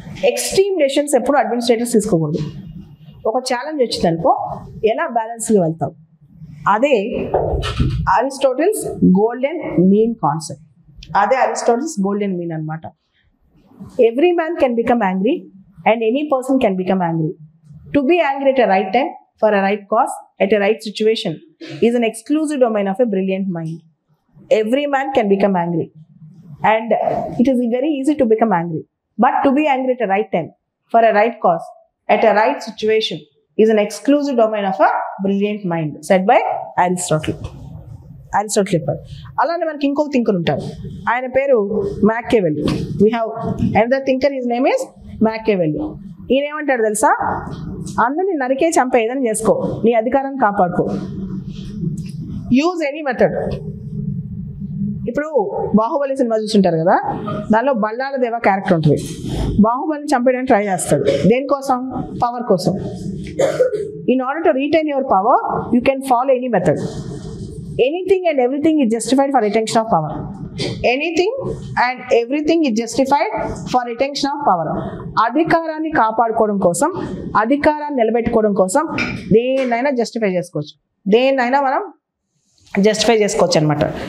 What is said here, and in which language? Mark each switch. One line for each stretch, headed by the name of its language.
Telugu: Extreme decisions ఎప్పుడు administrators తీసుకోకూడదు. ఒక ఛాలెంజ్ వచ్చింది అనుకో ఎలా బ్యాలెన్స్గా వెళ్తావు. అదే అరిస్టాటిల్స్ గోల్డెన్ మీన్ కాన్సెప్ట్. అదే అరిస్టాటిల్స్ గోల్డెన్ మీన్ అనమాట.
English: Every man can become angry and any person can become angry. To be angry at a right time for a right cause at a right situation is an exclusive domain of a brilliant mind. Every man can become angry and it is very easy to become angry, but to be angry at a right time for a right cause at a right situation is an exclusive domain of a brilliant mind, said by Aristotle.
Telugu: చెప్పారు. అలానే మనకి ఇంకొక thinker ఉంటారు, ఆయన పేరు మ్యాకియవెల్లీ.
English: We have another thinker, his name is Machiavelli.
Telugu: ఈయన ఏమంటాడు తెలుసా, అందరినీ నరికే చంపే ఏదైనా చేసుకో, నీ అధికారాన్ని కాపాడుకో,
English: Use any method.
Telugu: ఇప్పుడు బాహుబలి సినిమా చూస్తుంటారు కదా, దానిలో బల్లాల దేవ క్యారెక్టర్ ఉంటుంది. బాహుబలిని చంపేయడానికి ట్రై చేస్తాడు. దేనికోసం? పవర్ కోసం.
English: In order to retain your power you can follow any method. Anything and everything is justified for retention of power. Anything and everything is justified for retention of power.
Telugu: అధికారాన్ని కాపాడుకోవడం కోసం, అధికారాన్ని నిలబెట్టుకోవడం కోసం దేన్నైనా justify చేసుకోవచ్చు, దేన్నైనా మనం జస్టిఫై చేసుకోవచ్చు అనమాట.